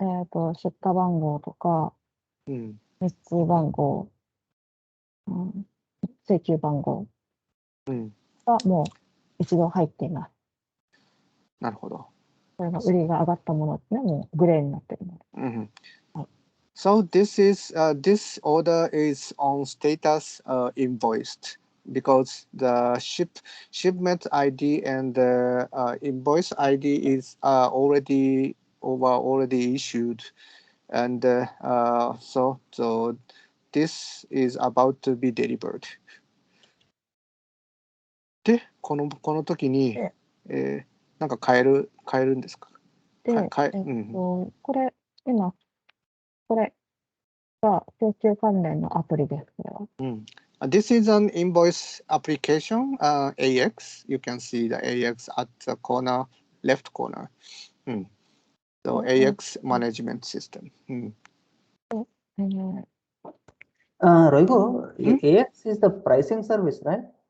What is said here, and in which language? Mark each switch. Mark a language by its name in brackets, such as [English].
[Japanese] と、出荷番号とか、日通番号、請求番号がもう一度入っています。なるほど。これが売りが上がったものですね。もうグレーになってるので。 [English] So this order is on status invoiced because the shipment ID and the invoice ID is already issued, and so this is about to be delivered. [Japanese] で、この時に、なんか変えるんですか？で、これ、今、これが請求関連のアプリです。これは。 [English] This is an invoice application, AX. You can see the AX at the left corner. So AX management system. Roigo, AX is the pricing service, right?